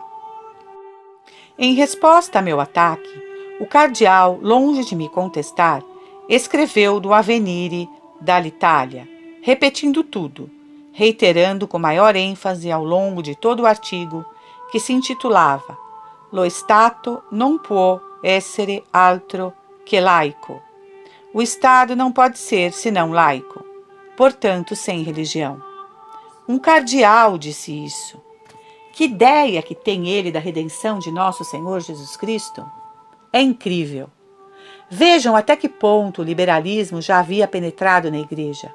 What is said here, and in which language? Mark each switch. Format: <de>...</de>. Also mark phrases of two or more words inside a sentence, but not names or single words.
<pt>Em resposta a meu ataque, o cardeal, longe de me contestar, escreveu do Avvenire dall'Italia, repetindo tudo, reiterando com maior ênfase ao longo de todo o artigo, que se intitulava Lo Stato non può essere altro che laico. O Estado não pode ser senão laico, portanto sem religião. Um cardeal disse isso. Que ideia que tem ele da redenção de nosso Senhor Jesus Cristo? É incrível. Vejam até que ponto o liberalismo já havia penetrado na igreja.</pt>